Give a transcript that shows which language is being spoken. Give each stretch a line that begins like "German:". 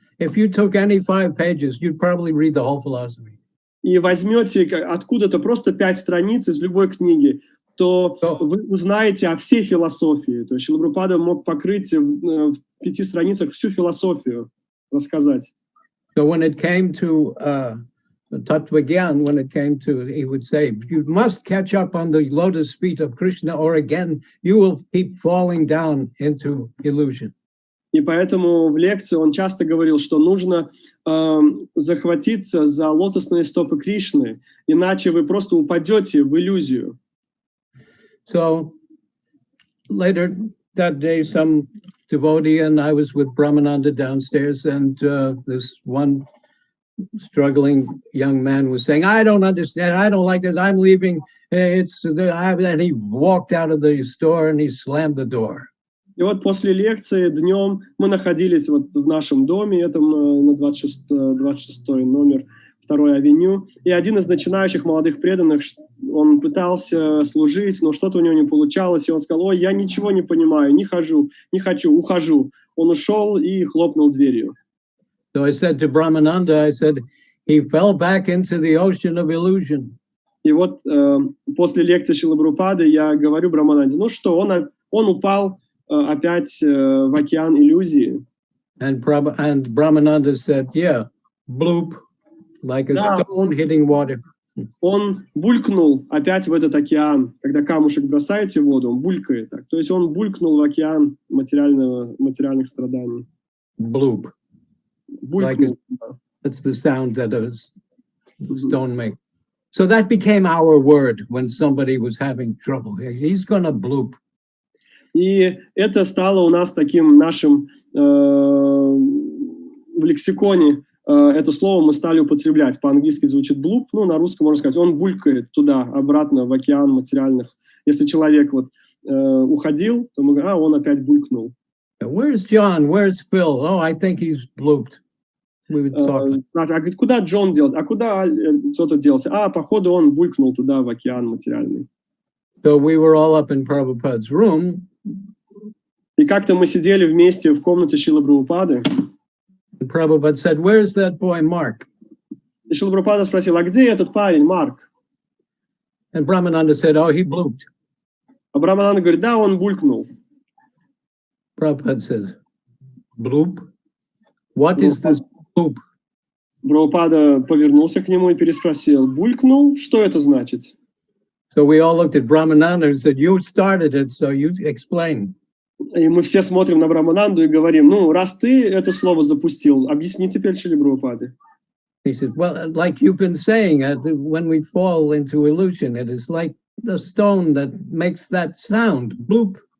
English: If you took any 5 pages, you'd probably read the whole philosophy.
Russian: И возьмете откуда-то просто 5 страниц из любой книги, то вы узнаете о всей философии. То есть Шрила Прабхупада мог покрыть в 5 страницах всю философию, рассказать.
English: So when it came to Tattvagyan, he would say, you must catch up on the lotus feet of Krishna, or again, you will keep falling down into illusion.
Russian: И поэтому в лекции он часто говорил, что нужно захватиться за лотосные стопы Кришны, иначе вы просто упадете в иллюзию.
English: So later that day, some devotee and I was with Brahmananda downstairs, and this one struggling young man was saying, I don't understand, I don't like it, I'm leaving, and he walked out of the store and he slammed the door.
Russian: И вот после лекции днем мы находились вот в нашем доме, этом на 26-й номер 2-й авеню, и один из начинающих молодых преданных, он пытался служить, но что-то у него не получалось, и он сказал: ой, я ничего не понимаю, не хочу, ухожу. Он ушел и хлопнул дверью.
English: So I said to Brahmananda, I said, he fell back into the ocean of illusion.
Russian: И вот после лекции Шрилы Прабхупады я говорю Брахмананде, ну что, он упал опять в океан иллюзии.
English: And Brahmananda said, yeah, bloop, like a stone hitting water.
Russian: Он булькнул опять в этот океан. Когда камушек бросаете в воду, он булькает так. То есть он булькнул в океан материальных страданий.
English: Bloop.
Russian: Булькнул.
English: That's the sound that a stone makes. So that became our word when somebody was having trouble. He's gonna bloop.
Russian: И это стало у нас таким нашим в лексиконе. Это слово мы стали употреблять. По-английски звучит блуп, ну, на русском можно сказать, он булькает туда, обратно в океан материальных. Если человек вот уходил, то мы говорим, он опять булькнул.
English: Where's John? Where's Phil? Oh, I think he's blooped. We would talk.
Russian: Говорит, куда Джон делся? А куда кто-то делся? Походу, он булькнул туда, в океан материальный.
English: So we were all up in Prabhupada's room.
Russian: И как-то мы сидели вместе в комнате Шрилы Прабхупады.
English: And Prabhupada said, where's that boy, Mark?
Russian: И Шрила Прабхупада спросил, а где этот парень, Марк?
English: And Brahmananda said, oh, he blooped.
Russian: А Брахмананда говорит, да, он булькнул.
English: Prabhupada says, bloop? What is this bloop?
Russian: Прабхупада повернулся к нему и переспросил: булькнул? Что это значит?
English: So we all looked at Brahmananda and said, you started it, so you explain.
Russian: И мы все смотрим на Брамананду и говорим: ну, раз ты это слово запустил, объясни теперь Шриле Прабхупаде.
English: He said, well, like you've been saying, when we fall into illusion, it is like the stone that makes that sound, bloop.